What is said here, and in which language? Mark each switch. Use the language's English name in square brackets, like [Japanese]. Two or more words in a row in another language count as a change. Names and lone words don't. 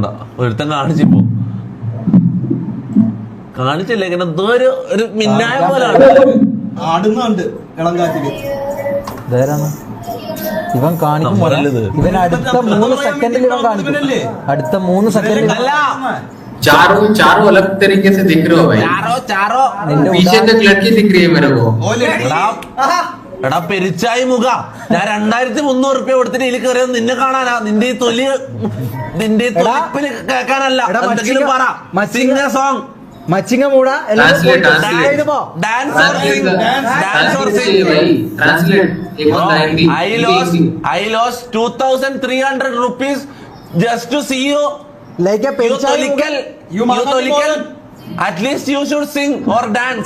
[Malayalam] ഒരുത്തൻ കാണിച്ചിപ്പോ കാണിച്ചില്ലേ? ഇങ്ങനെ എന്തോ ഒരു മിന്നായ പോലാണ്. ഇവൻ കാണിക്കും. ഇവൻ അടുത്ത 3 സെക്കൻഡിൽ ഇവൻ കാണിക്കും. അടുത്ത 3 സെക്കൻഡിൽ. [Hindi] चारों अलग तरीके से दिख रहे हो भाई. चारों पीछे तक लड़की दिख रही है मेरे को. [Malayalam] എടാ പെരിച്ചായി മുഖ, ഞാൻ 2300 രൂപ കൊടുത്തിട്ട് ഇതിൽ കയറിയത് നിന്നെ കാണാനാ. നിന്റെ ഈ തൊലി നിന്റെ തൊലിപ്പില് കേൾക്കാനല്ല. എന്തെങ്കിലും പറ. [English] sing song [Malayalam] മച്ചിങ്ങ മൂട. [English] I lost 2300 rupees just to see you. Like a you tolical. At least you should sing or dance.